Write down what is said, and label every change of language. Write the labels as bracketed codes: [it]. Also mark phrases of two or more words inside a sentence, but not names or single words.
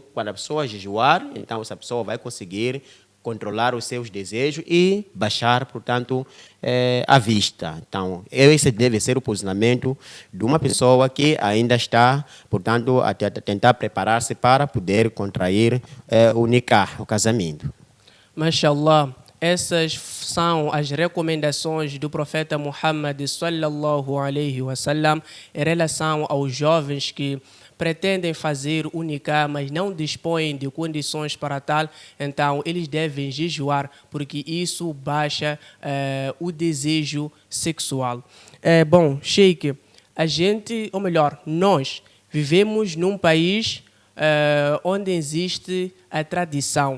[pt] Quando a pessoa jejuar, então essa pessoa vai conseguir controlar os seus desejos e baixar, portanto, a vista. Então, esse deve ser o posicionamento de uma pessoa que ainda está, portanto, a tentar preparar-se para poder contrair o nikah, o casamento. Mashallah. Essas são as recomendações do profeta Muhammad [ar] صلى الله عليه وسلم [pt] em relação aos jovens que pretendem fazer o nikah, mas não dispõem de condições para tal. Então, eles devem jejuar, porque isso baixa o desejo sexual. Bom, Sheikh, a gente, ou melhor, nós vivemos num país onde existe a tradição.